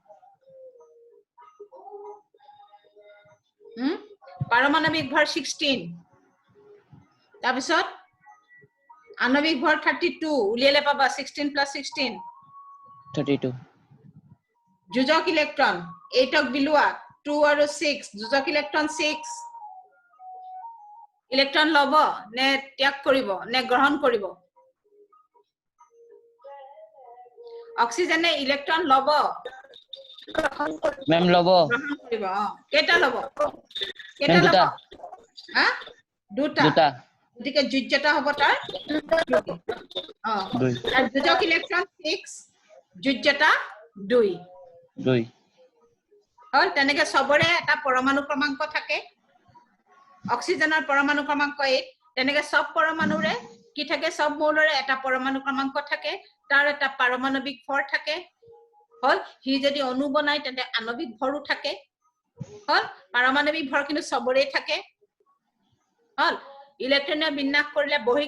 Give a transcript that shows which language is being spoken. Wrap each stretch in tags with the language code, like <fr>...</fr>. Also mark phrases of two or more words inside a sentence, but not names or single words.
<as>পাৰমাণবিক ভৰ 16. তাৰপিছত আণবিক ভৰ 32. উলিয়ালে পাবা 16 plus 16. 32. যোজক electron 8 ক বিলোৱা 2 আৰু 6. Jujok electron 6. Electron ল'ব নে ত্যাগ কৰিব নে গ্ৰহণ কৰিব. Oxygen ne electron lobo. Ma'am lobo. গ্ৰহণ কৰিব। কেইটা ল'ব। কেইটা Ma'am ল'ব. দুটা. হা? দুটা. দুটা. দিকে যোজ্যতা হ'ব তাৰ. দুই. আৰু যোজক electron 6. যোজ্যতা 2. 2. হল তেনেকে সবৰে এটা পৰমাণু ক্ৰমাংক থাকে অক্সিজেনৰ পৰমাণু ক্ৰমাংক 8 তেনেকে সব পৰমাণুৰে কি থাকে সব মৌলৰে এটা পৰমাণু ক্ৰমাংক থাকে তাৰ এটা পাৰমাণবিক ভৰ থাকে হল হি যদি অণু বনাই তেন্তে আণবিক ভৰো থাকে হল পাৰমাণবিক ভৰ কিন্তু সবৰে থাকে হল ইলেক্ট্ৰনে বিন্যাস কৰিলে বহি</as>